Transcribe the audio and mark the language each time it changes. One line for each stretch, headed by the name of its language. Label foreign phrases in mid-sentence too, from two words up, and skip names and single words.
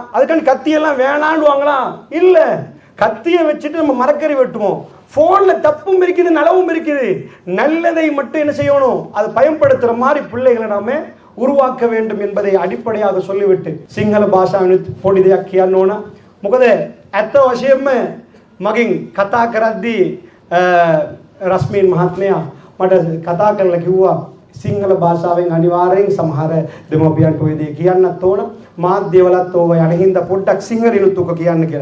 Tamil: அதுக்கான கத்தியெல்லாம் வேணாண்டுவாங்களா? இல்ல, கத்தியை வச்சுட்டு நம்ம மரக்கறி வெட்டுவோம். போன்ல தப்பும் இருக்குது, நலவும் இருக்குது. நல்லதை மட்டும் என்ன செய்யணும், அதை பயன்படுத்துற மாதிரி பிள்ளைகளை நாம உருவாக்க வேண்டும் என்பதை அடிப்படையாக சொல்லிவிட்டு
Sinhala: සිංහල භාෂා පොඩ්ඩක් කියන්න ඕන. මොකද ඇත්ත වශයෙන්ම මගෙන් කතා කරද්දී රස්මීන් මහත්මයා මට කතා කරලා කිව්වා සිංහල භාෂාවෙන් අනිවාර්යෙන් සමහර දෙමව්පියන්ට ඔය දේ කියන්නත් ඕන, මාධ්‍යවලත් ඕව යන හින්දා පොඩ්ඩක් සිංහලිනුත් උක කියන්න කියලා.